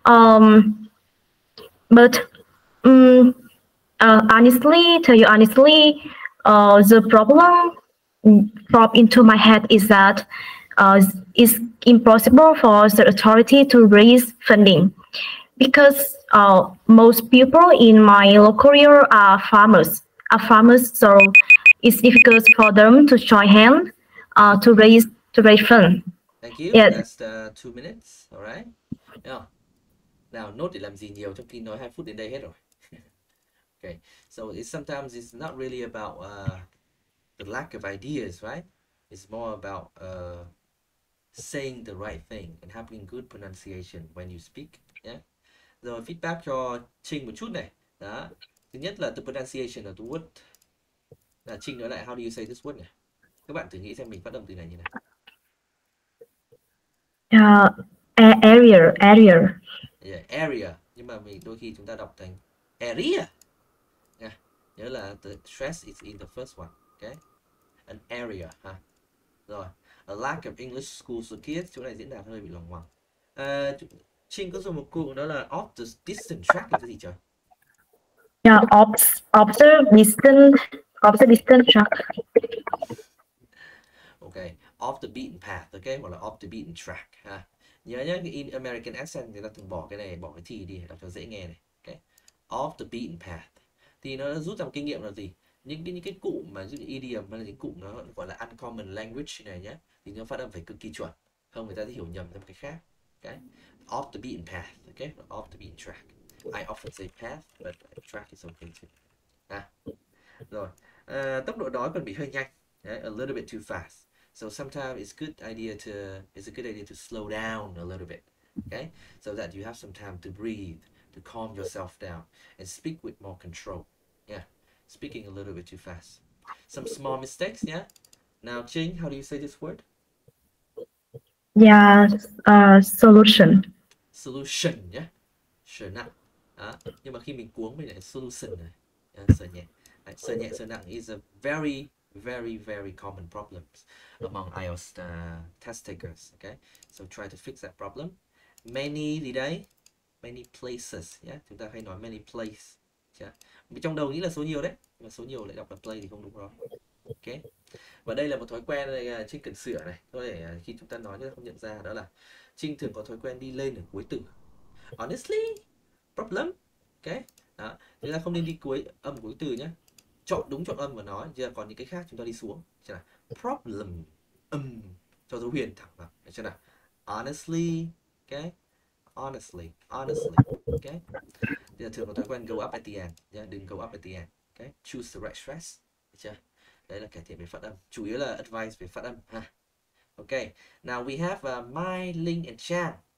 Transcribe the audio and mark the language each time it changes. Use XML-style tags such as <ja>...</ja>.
<en>But honestly, the problem popped into my head is that it's impossible for the authority to raise funding because most people in my local area are farmers, so it's difficult for them to join hands to raise funds. Thank you. Yes. That's the 2 minutes. All right.</en> <vi>Nào, nốt để làm gì nhiều trong khi nói 2 phút đến đây hết rồi.</vi> <en>Okay. So sometimes it's not really about the lack of ideas, right? It's more about saying the right thing and having good pronunciation when you speak. Yeah.</en> <vi>Rồi feedback cho Trinh một chút này. Đó. Thứ nhất là</vi> <en>the pronunciation of the word.</en> <vi>Trinh nói lại</vi> <en>how do you say this word</en> <vi>này. Các bạn thử nghĩ xem mình phát âm từ này như nào.</vi> <en>Area. Yeah, area.</en> <vi>Nhưng mà đôi khi chúng ta đọc thành area.</vi> <en>Yeah.</en> <vi>Nhớ là</vi> <en>the stress is in the first one. Okay. An area. Ha. Rồi. A lack of English schools for kids.</en> <vi>Chỗ này diễn đạt hơi bị loằng ngoằng. Trinh có dùng một cụm đó là off the distant track là cái gì trời?</vi> <en>Yeah, off the distant track. Okay, off the beaten path, okay,</en> <vi>hoặc là</vi> <en>off the beaten track ha.</en> <vi>Nhớ nhá, cái</vi> <en>in American accent</en> <vi>người ta thường bỏ cái này, bỏ cái thì đi, đọc cho dễ nghe này.</vi> <en>Okay, off the beaten path.</en> <vi>Thì nó rút ra một kinh nghiệm là gì? Những cái cụm mà những idiom hay là những cụm nó gọi là</vi> <en>uncommon language</en> <vi>này nhá, thì nó phát âm phải cực kỳ chuẩn, không người ta sẽ hiểu nhầm theo một cái khác.</vi> <en>Okay, off the beaten path, okay, off the beaten track. I often say path, but track is okay too.</en> <vi>Rồi, tốc độ nói còn bị hơi nhanh,</vi> <en>a little bit too fast. So sometimes it's a good idea to slow down a little bit, okay, so that you have some time to breathe, to calm yourself down, and speak with more control. Yeah, speaking a little bit too fast. Some small mistakes, yeah. Now, Ching, how do you say this word? Yeah, solution. Solution, yeah. Sure nặng.</en> <vi>Nhưng mà khi mình cuống mình lại solution này. Sờ nhẹ. Sờ nhẹ, sờ nặng</vi> <en>is a very, very, very common problem among IELTS test takers. Okay, so try to fix that problem. Many gì đấy? Many places, yeah.</en> <vi>Chúng ta hay nói</vi> <en>many place. Yeah.</en> <vi>Trong đầu nghĩ là số nhiều đấy, nhưng mà số nhiều lại đọc là play thì không đúng rồi. Ok. Và đây là một thói quen này Trinh cần sửa này. Có thể khi chúng ta nói chúng ta không nhận ra, đó là Trinh thường có thói quen đi lên ở cuối từ. Honestly, problem. Ok. Đó. Chúng ta không nên đi cuối âm cuối từ nhé. Chọn âm mà nói. Chứ còn những cái khác chúng ta đi xuống. Chứ là problem. Cho dấu huyền thẳng vào. Chứ là honestly. Ok. Honestly. Ok. Thì thường có thói quen</vi> <en>go up at the end. Đừng go up at the end. Ok. Choose the right stress.</en> <vi>Được chưa? Đấy là cải thiện về phát âm. Chủ yếu là advice về phát âm ha.</vi> <en>Ok. Now we have Mai, Linh and Trang.</en>